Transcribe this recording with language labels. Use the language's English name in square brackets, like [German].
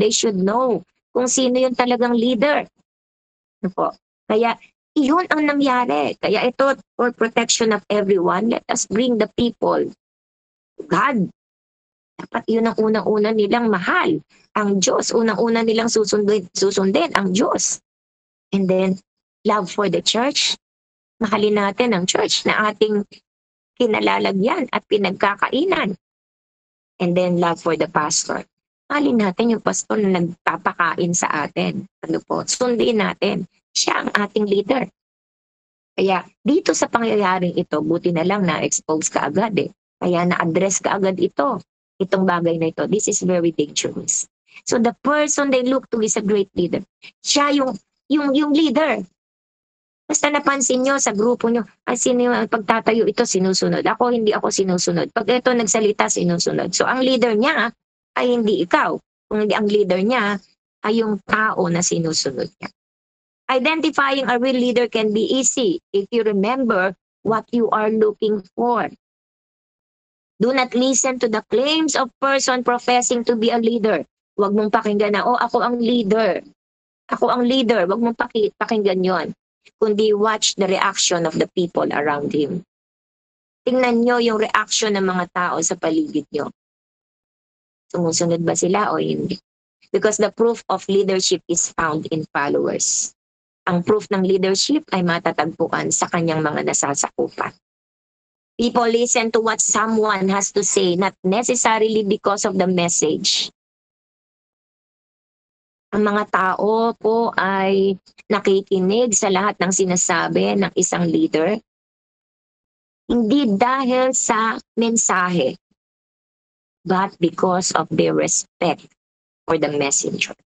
[English] They should know [Filipino] kung sino yung talagang leader. Ano po? Kaya iyon ang nangyari. Kaya ito, [English] for protection of everyone, let us bring the people to God. [Filipino] Dapat yun ang unang-una nilang mahal. Ang Diyos, unang-una nilang susundin ang Diyos. [English] And then, love for the church. [Filipino] Mahalin natin ang church na ating kinalalagyan at pinagkakainan. [English] And then, love for the pastor. [Filipino] Mahalin natin yung pastor na nagpapakain sa atin. Ano po? Sundin natin. Siya ang ating leader. Kaya dito sa pangyayaring ito, buti na lang na-expose ka agad eh. Kaya na-address ka agad ito. Itong bagay na ito. [English] This is very dangerous. So the person they look to is a great leader. [Filipino] Siya yung leader. Basta napansin nyo sa grupo nyo, ay sino yung pagtatayo ito sinusunod. Ako, hindi ako sinusunod. Pag ito nagsalita, sinusunod. So ang leader niya ay hindi ikaw. Kung hindi ang leader niya ay yung tao na sinusunod niya. [English] Identifying a real leader can be easy if you remember what you are looking for. Do not listen to the claims of person professing to be a leader. [Filipino] Huwag mong pakinggan na, oh, ako ang leader. Ako ang leader. Huwag mong pakinggan yon. [English] Kundi watch the reaction of the people around him. [Filipino] Tingnan nyo yung reaction ng mga tao sa paligid nyo. Sumusunod ba sila o hindi? [English] Because the proof of leadership is found in followers. [Filipino] Ang proof ng leadership ay matatagpuan sa kanyang mga nasasakupan. [English] People listen to what someone has to say, not necessarily because of the message. [Filipino] Ang mga tao po ay nakikinig sa lahat ng sinasabi ng isang leader, hindi dahil sa mensahe, [English] but because of their respect for the messenger.